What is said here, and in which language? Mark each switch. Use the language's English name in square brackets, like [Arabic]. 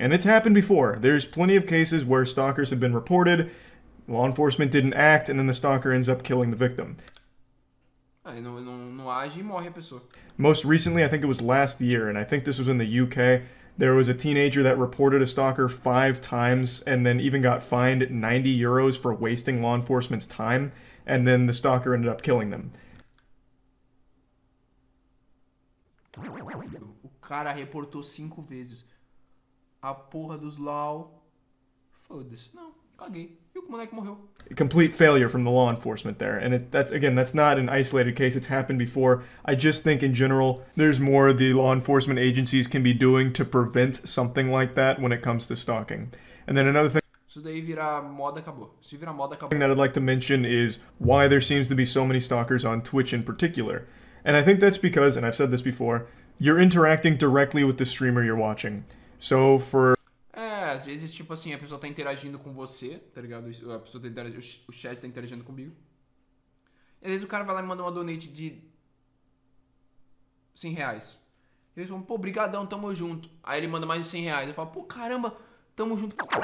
[English] And it's happened before. There's plenty of cases where stalkers have been reported... Law enforcement didn't act, and then the stalker ends up killing the victim. [Portuguese] Aí não age e morre a pessoa. [English] Most recently, I think it was last year, and I think this was in the UK, there was a teenager that reported a stalker 5 times and then even got fined 90 euros for wasting law enforcement's time, and then the stalker ended up killing them. [Portuguese] O cara reportou 5 vezes. A porra dos LOL. Foda-se. Não. Caguei. E o moleque morreu. [English] Complete failure from the law enforcement there. And that's not an isolated case. It's happened before. I just think in general, there's more the law enforcement agencies can be doing to prevent something like that when it comes to stalking. And then another thing [Portuguese] Isso daí virar moda, acabou. Se virar moda, acabou. [English] that I'd like to mention is why there seems to be so many stalkers on Twitch in particular. And I think that's because, and I've said this before, you're interacting directly with the streamer you're watching. So for [Portuguese] Às vezes, tipo assim, a pessoa tá interagindo com você, tá ligado? A pessoa tá interagindo, o chat tá interagindo comigo. E às vezes o cara vai lá e manda uma donate de 100 reais. E eles falam, pô, brigadão, tamo junto. Aí ele manda mais de 100 reais. Eu falo, pô, caramba, tamo junto.